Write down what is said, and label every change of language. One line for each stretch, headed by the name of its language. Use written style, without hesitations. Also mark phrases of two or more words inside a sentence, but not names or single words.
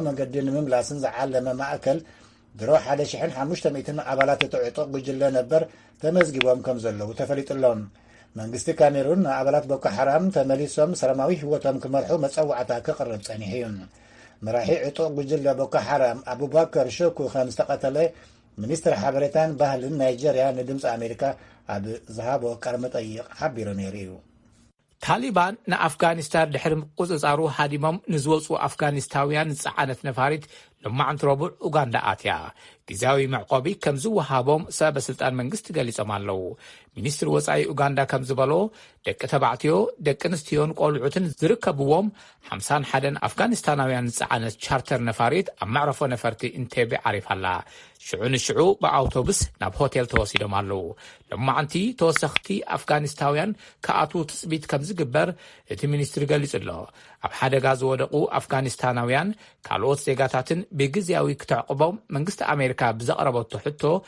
Tigrinya: መንገዲ ንምምላስን ዝዓለመ ማእከል ድሮ 1500 ኣባላት እቲ ዕጡቕ ጉጅለ ነበር ተመዝጊቦም ከም ዘለዉ ተፈሊጡሎም መንግስቲ ካሜሩን ኣባላት ቦኮ ሓራም ተመሊሶም ሰላማዊ ህይወቶም ክመርሑ መፀዋዕታ ክቕርብ ጸኒሑ እዩ መራሒ ዕጡቕ ጉጅለ ቦኮ ሓራም አቡበከር ሸኩ ከም ዝተቐተለ ሚኒስትር ሓበሬታን ባህልን ናይጀርያ ንድምፂ ኣሜሪካ ኣብ ዝሃቦ ቃለ መጠይቕ ሓቢሩ ነይሩ እዩ ታሊባን ንኣፍጋኒስታን ድሕሪ ቁፅጻሩ ሃዲሞም ንዝወፁ ኣፍጋኒስታውያን ዝፀዓነት ነፋሪት لمعنت ربع أوغندا آتيا ጊዜያዊ መዕቆቢ ከም ዝወሃቦም ሰበስልጣን መንግስቲ ገሊጾም ኣለው። ሚኒስትሪ ወጻኢ ኡጋንዳ ከም ዝበሎ ደቂ ተባዕትዮ ደቂ ኣንስትዮን ቆልዑትን ዝርከብዎም 51 ኣፍጋኒስታናውያን ዝፀዓነት ቻርተር ነፋሪት ኣብ መዕረፎ ነፈርቲ ኢንቴቤ ዓሪፋላ። ሽዑ ንሽዑ ብኣውቶቡስ ናብ ሆቴል ተወሲዶም ኣለው። ሎማዓንቲ ተወሰኽቲ ኣፍጋኒስታውያን ከኣትዉ ትፅቢት ከም ዝግበር እቲ ሚኒስትሪ ገሊጹ ኣሎ። ኣብ ሓደጋ ዝወደቁ ኣፍጋኒስታናውያን ካልኦት ዜጋታትን ብግዜያዊ ክትዕቅቦም መንግስቲ ኣሜሪካ ብዘቕረበቶ ሕቶ